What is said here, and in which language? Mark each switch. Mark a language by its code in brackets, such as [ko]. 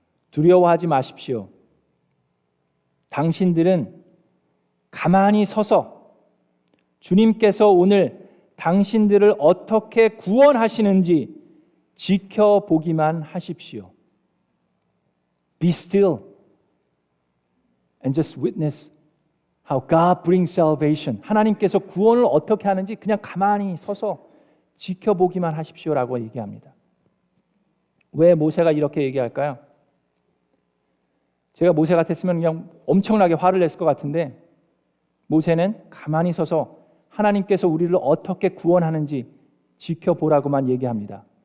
[ko] 두려워하지 마십시오. 당신들은 가만히 서서 주님께서 오늘 당신들을 어떻게 구원하시는지 지켜보기만 하십시오. [en] Be still and just witness how God brings salvation. [ko] 하나님께서 구원을 어떻게 하는지 그냥 가만히 서서 지켜보기만 하십시오라고 얘기합니다. 왜 모세가 이렇게 얘기할까요? 제가 모세 같았으면 그냥 엄청나게 화를 냈을 것 같은데 모세는 가만히 서서 하나님께서 우리를 어떻게 구원하는지 지켜보라고만 얘기합니다.